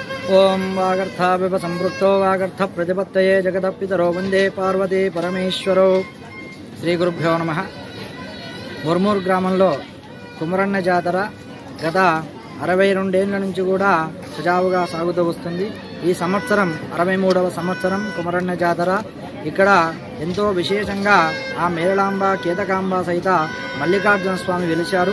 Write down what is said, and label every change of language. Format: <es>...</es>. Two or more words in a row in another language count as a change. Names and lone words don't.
<sa>ओम वागर्थाविव संपृक्तो वागर्थ प्रतिपत्तये जगदपितरो वंदे पार्वती परमेश्वरो श्री गुरुभ्यो नमः।</sa> <te>ముర్మూర్ గ్రామంలో కుమరన్న జాతర గత 62 ఏళ్ల నుంచి కూడా సజావుగా సాగుతూ వస్తుంది. ఈ సంవత్సరం 63వ సంవత్సరం కుమరన్న జాతర. ఇక్కడ ఎంతో విశేషంగా ఆ మేళాంబ కేతకాంబ సహిత మల్లికార్జున స్వామి వెలిశారు.</te>